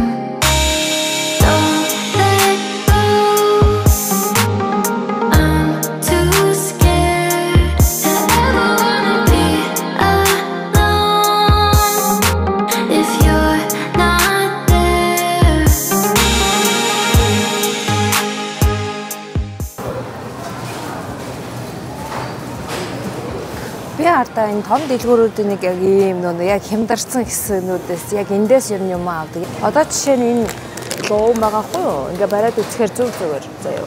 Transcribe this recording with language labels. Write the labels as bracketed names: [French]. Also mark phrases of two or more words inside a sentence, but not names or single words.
[English] Don't let go. I'm too scared to ever wanna be alone if you're not there. [Mongolian] Би хардаа энэ том дэлгүүрүүдийн нэг яг ийм нөө яг хямдарсан хэсгнүүдээс яг эндээс ер нь юм авдаг. Одоо жишээ нь энэ луу байгаа хгүй юу? Ингээ бариад үзэхээр зүгээр заяа.